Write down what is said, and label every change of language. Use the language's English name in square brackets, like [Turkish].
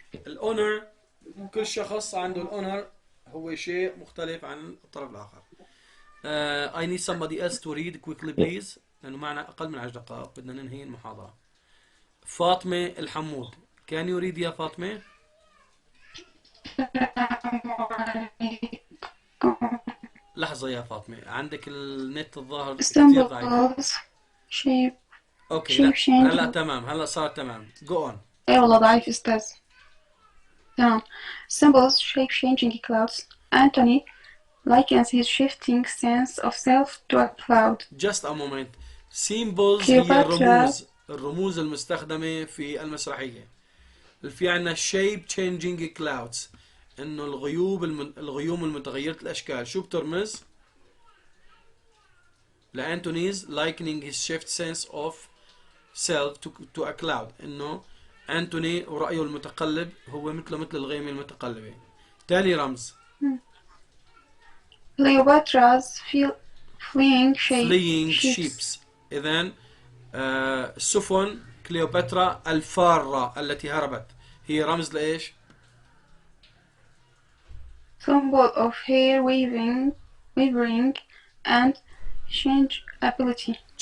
[Arabic] الأونر، كل شخص عنده الأونر هو شيء مختلف عن الطرف الآخر. [English] I need somebody else to read quickly please، [Arabic] لأنه معنا أقل من 10 دقائق بدنا ننهي المحاضرة. فاطمة الحمود. [English] Can you read [Arabic] يا فاطمة؟ لحظة يا فاطمة، عندك النت الظاهر كثير ضعيف. [English] shape. [Arabic] اوكي لا هلا تمام، هلا صار تمام. [English] Go on. [Arabic] اي والله ضعيف استاذ. تمام. [English] Symbols shape changing clouds. Anthony likens his shifting sense of self to a cloud. Just a moment. [Arabic] Symbols هي الرموز المستخدمة في المسرحية. في عنا [English] shape changing clouds، [Arabic] انه الغيوم المتغيرة الاشكال. شو بترمز؟ لأنتونيز [English] likening his shift sense of self to a cloud، [Arabic] انه أنتوني ورأيه المتقلب هو مثل الغيمة المتقلبة. تاني رمز. [English] Cleopatra's fleeing ships. [Arabic] إذن سفن كليوباترا الفارة التي هربت هي رمز لإيش؟ [English] symbol of hair wavering and changeability.